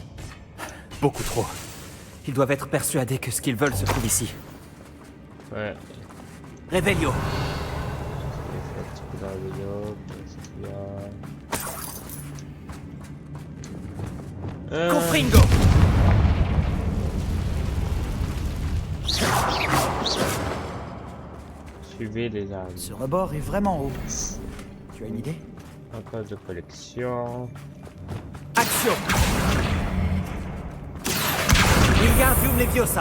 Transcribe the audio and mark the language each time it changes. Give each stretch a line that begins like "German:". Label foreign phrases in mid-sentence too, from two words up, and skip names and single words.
French: Beaucoup trop. Ils doivent être persuadés que ce qu'ils veulent se trouve ici. Ouais. Revelio. Confringo. Suivez les armes. Ce rebord est vraiment haut. Tu as une idée? Un poste de collection. Action. Wingardium Leviosa.